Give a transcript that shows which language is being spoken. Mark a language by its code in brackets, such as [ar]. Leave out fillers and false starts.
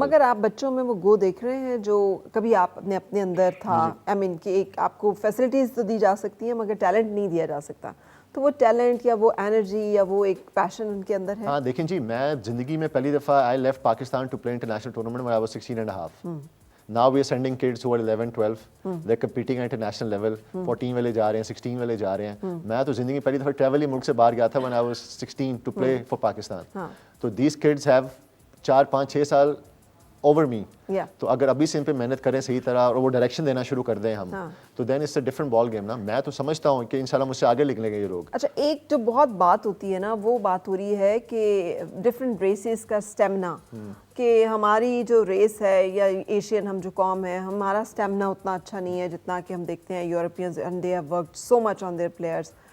[ur] مگر آپ بچوں میں وہ گو دیکھ رہے ہیں جو کبھی آپ اپنے اندر تھا, [en] I mean [ur] کہ ایک آپ کو فیسلٹیز تو دی جا سکتی ہیں مگر ٹیلنٹ نہیں دیا جا سکتا, تو وہ ٹیلنٹ یا وہ انرجی یا وہ ایک پیشن ان کے اندر ہے؟ ہاں دیکھیں جی, میں زندگی میں پہلی دفعہ [en] I left Pakistan to play international tournament when I was 16 and a half. Now we are sending kids who are 11, 12. They're competing at international level. [ur] 14 والے جا رہے ہیں, 16 والے جا رہے ہیں. میں تو زندگی پہلی دفعہ ٹریول ہی ملک سے باہر گیا تھا [en] when I was 16 to play for Pakistan. تو these kids have 4, 5, 6 سال over me. [ur] تو اگر ابھی سے ان پہ محنت کریں صحیح طرح اور وہ ڈائریکشن دینا شروع کر دیں ہم, تو [en] then it's a different ball game [ur] نا. میں تو سمجھتا ہوں کہ انشاءاللہ مجھ سے آگے نکلیں گے یہ لوگ. اچھا, ایک جو بہت بات ہوتی ہے نا, وہ بات ہو رہی ہے کہ ڈفرینٹ ریسز کا اسٹیمنا, کہ ہماری جو ریس ہے یا ایشین ہم جو قوم ہے, ہمارا اسٹیمنا اتنا اچھا نہیں ہے جتنا کہ ہم دیکھتے ہیں Europeans, [en] And they have worked so much on their players.